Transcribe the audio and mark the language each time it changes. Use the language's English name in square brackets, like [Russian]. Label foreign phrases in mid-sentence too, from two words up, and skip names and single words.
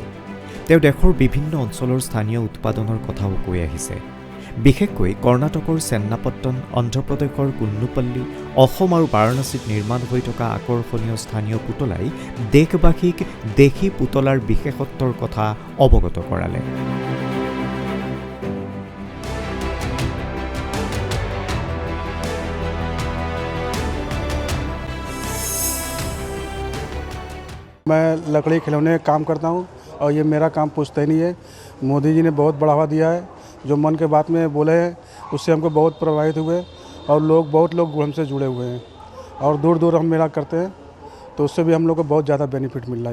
[Assamese] তেওঁ দেশৰ বিভিন্ন অঞ্চলৰ স্থানীয় উৎপাদনৰ কথাও কৈ আহিছে। বিশেষকৈ কৰ্ণাটকৰ চেন্নাপট্টন, অন্ধ্ৰপ্ৰদেশৰ কুন্নুপল্লী, অসম আৰু বাৰাণসীত নিৰ্মাণ হৈ থকা আকৰ্ষণীয় স্থানীয় পুতলাই দেশবাসীক দেশী পুতলাৰ বিশেষত্বৰ কথা অৱগত কৰালে। [Hindi] मैं लकड़ी खिलौने का काम करता हूँ और ये मेरा काम पुश्तैनी है। मोदी जी ने बहुत बढ़ावा दिया है, जो मन के बात में बोले हैं उससे हमको बहुत प्रभावित हुए और बहुत लोग हमसे जुड़े हुए हैं और दूर दूर हम मेला करते हैं, तो उससे भी हम लोग को बहुत ज़्यादा बेनिफिट मिल रहा है।